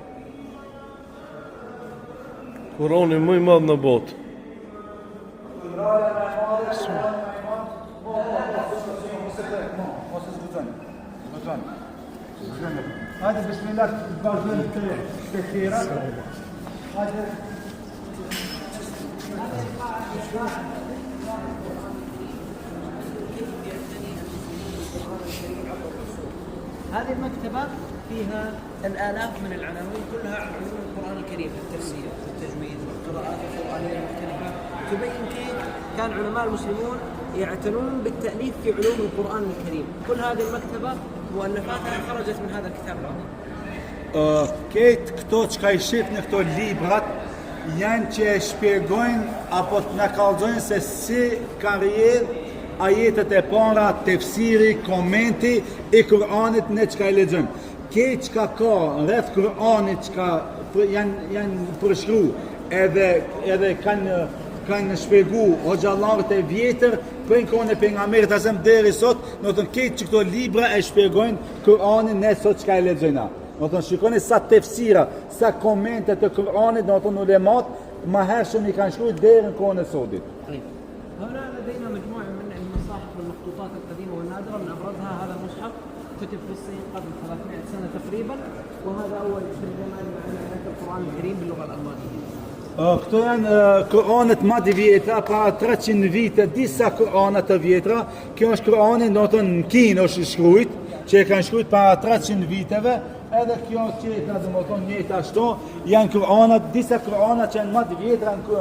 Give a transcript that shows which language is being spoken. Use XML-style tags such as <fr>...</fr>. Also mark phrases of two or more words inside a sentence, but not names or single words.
<sq>Kurani më i madh në botë. Hajde bismillah të vazhdojmë të tjera. Hajde.</sq> <ar>هذه المكتبة فيها الآلاف من العناوين كلها عن علوم القرآن الكريم في التفسير في التجويد في القراءات القرآنية المختلفة، تبين كيف كان علماء المسلمون يعتنون بالتأليف في علوم القرآن الكريم. كل هذه المكتبة مؤلفاتها خرجت من هذا الكتاب العظيم.</ar> <sq>Këtë këto që ka I shif në këto librat janë që e shpjegojnë apo të na kallëzojnë se si kanë rrjedh ajetet e para, tefsiri, komenti I Kur'anit ne çka I lexojmë. Këtë që ka rreth Kur'anit që janë përshkruar edhe kanë shpjegu hoxhallarët e vjetër për në kohën e pejgamberit asem deri sot, do të thonë këtë që këto libra e shpjegojnë Kur'anin ne sot çka e lexojna. Do të thonë shikoni sa tefsira, sa komente të Kur'anit, do të thonë ulemat më hershëm I kanë shkruar deri në kohën e sotit.</sq> <ar>هنا لدينا مجموعة من المصاحف والمخطوطات القديمة والنادرة، من أبرزها هذا المصحف كتب في الصين قبل 300 سنة تقريبا، وهذا أول ترجمة لآيات القرآن الكريم باللغة الألمانية.</ar> <sq>Këto janë Kur'anet më të vjetra, para 300 vite, disa Kur'ane të vjetra. Kjo është Kur'ani, do të thonë në Kinë është shkruajt, që e kanë shkruajt para 300 viteve, edhe kjo qetra, do të thonë njëjtë ashtu, janë Kur'anet, disa Kur'ane që janë më të vjetra në</sq>